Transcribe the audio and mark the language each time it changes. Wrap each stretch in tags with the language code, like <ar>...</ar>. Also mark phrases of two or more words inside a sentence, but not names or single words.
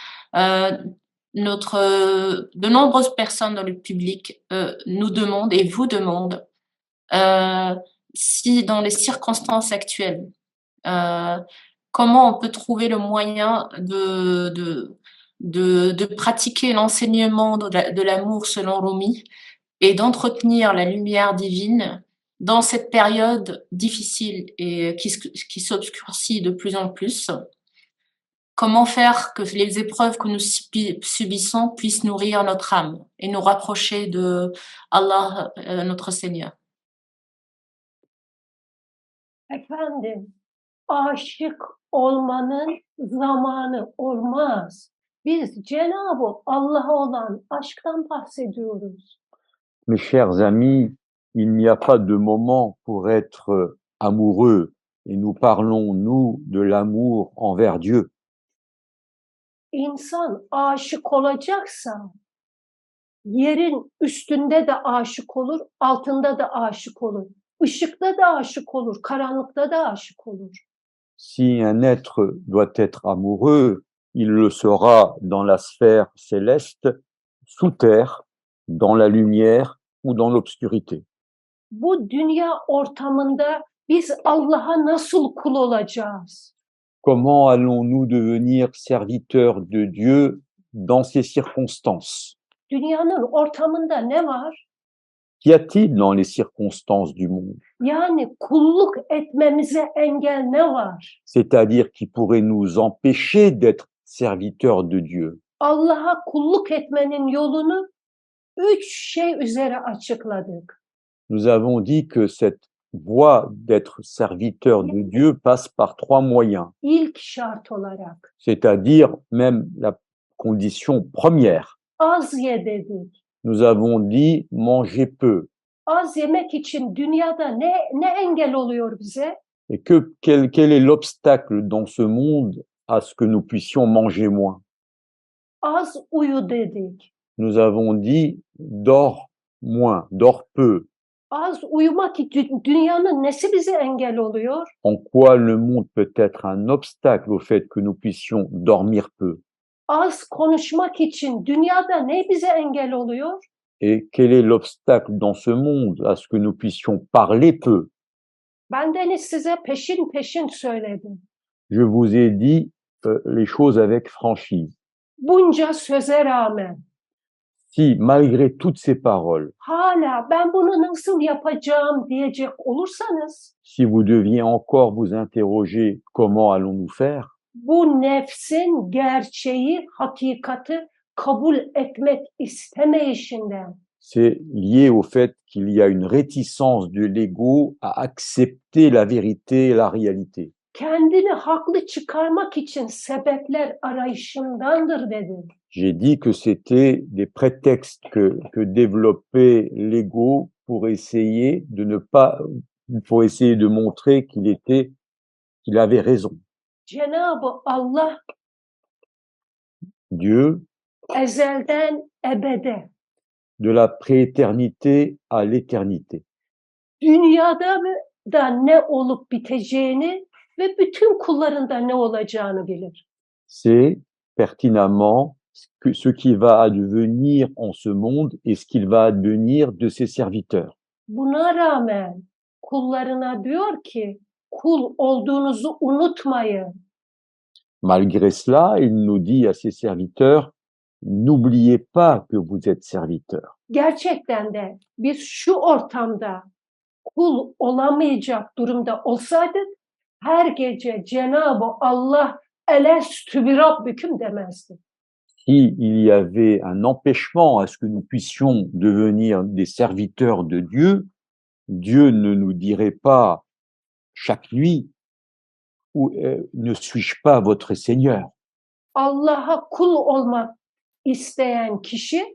<fr>De nombreuses personnes dans le public nous demandent et vous demandent si dans les circonstances actuelles, comment on peut trouver le moyen de pratiquer l'enseignement de l'amour selon Rumi et d'entretenir la lumière divine dans cette période difficile et qui s'obscurcit de plus en plus. Comment faire que les épreuves que nous subissons puissent nourrir notre âme et nous rapprocher de Allah, notre Seigneur.</fr> <tr>Efendim, aşık olmanın zamanı olmaz. Biz Cenab-ı Allah'a olan aşktan bahsediyoruz.</tr> <fr>Mes chers amis, il n'y a pas de moment pour être amoureux et nous parlons, nous, de l'amour envers Dieu.</fr> <tr>İnsan aşık olacaksa yerin üstünde de aşık olur, altında da aşık olur. Işıkta da aşık olur, karanlıkta da aşık olur.</tr> <fr>Si un être doit être amoureux, il le sera dans la sphère céleste, sous terre, dans la lumière ou dans l'obscurité.</fr> <tr>Bu dünya ortamında biz Allah'a nasıl kul olacağız?</tr> <fr>Comment allons-nous devenir serviteurs de Dieu dans ces circonstances?</fr> <tr>Dünyanın ortamında ne var?</tr> <fr>Qu'y a-t-il dans les circonstances du monde?</fr> <tr>Yani kulluk etmemize engel ne var?</tr> <fr>C'est-à-dire qui pourrait nous empêcher d'être serviteurs de Dieu.</fr> <tr>Allah'a kulluk etmenin yolunu 3 şey üzere açıkladık.</tr> <fr>Nous avons dit que cette voie d'être serviteur de Dieu passe par 3 moyens.</fr> <tr>İlk şart olarak</tr> <fr>C'est-à-dire même la condition première.</fr> <tr>az ye dedik.</tr> <fr>Nous avons dit manger peu.</fr> <tr>Az yemek için dünyada ne engel oluyor bize?</tr> <fr>Et quel est l'obstacle dans ce monde à ce que nous puissions manger moins?</fr> <tr>Az uyu dedik.</tr> <fr>Nous avons dit dors moins, dors peu.</fr> <tr>Az uyumak dünyanın nesi bize engel oluyor?</tr> <fr>En quoi le monde peut être un obstacle au fait que nous puissions dormir peu?</fr> <tr>Az konuşmak için dünyada ne bize engel oluyor?</tr> <fr>Et quel est l'obstacle dans ce monde à ce que nous puissions parler peu?</fr> <tr>Bendeniz size peşin peşin söyledim.</tr> <fr>Je vous ai dit les choses avec franchise.</fr> <tr>Bunca söze rağmen</tr> <fr>Si, malgré toutes ces paroles,</fr> <tr>hala ben bunu nasıl yapacağım diyecek olursanız</tr> <fr>si vous deviez encore vous interroger comment allons-nous faire,</fr> <tr>bu nefsin gerçeği, hakikati kabul etmek istemeyişinden,</tr> <fr>c'est lié au fait qu'il y a une réticence de l'ego à accepter la vérité et la réalité.</fr> <tr>kendini haklı çıkarmak için sebepler arayışındandır dedim.</tr> <fr>J'ai dit que c'était des prétextes que développait l'ego pour essayer de montrer qu'il avait raison.</fr> <tr>Cenab-ı Allah</tr> <fr>Dieu,</fr> <tr>ezelden ebede,</tr> <fr>de la prééternité à l'éternité.</fr> <tr>dünyada da ne olup biteceğini ve bütün kullarında ne olacağını bilir.</tr> <fr>C'est pertinemment ce qui va advenir en ce monde et ce qu'il va advenir de ses serviteurs.</fr> <tr>Buna rağmen kullarına diyor ki kul olduğunuzu unutmayın.</tr> <fr>Malgré cela, il nous dit à ses serviteurs, n'oubliez pas que vous êtes serviteurs.</fr> <tr>Gerçekten de biz şu ortamda kul olamayacak durumda olsaydık her gece Cenab-ı Allah</tr> <ar>ألست بربكم</ar> <tr>demezdi.</tr> <fr>Si il y avait un empêchement à ce que nous puissions devenir des serviteurs de Dieu, Dieu ne nous dirait pas chaque nuit ne suis-je pas votre Seigneur?</fr> <tr>Allah'a kul olmak isteyen kişi</tr>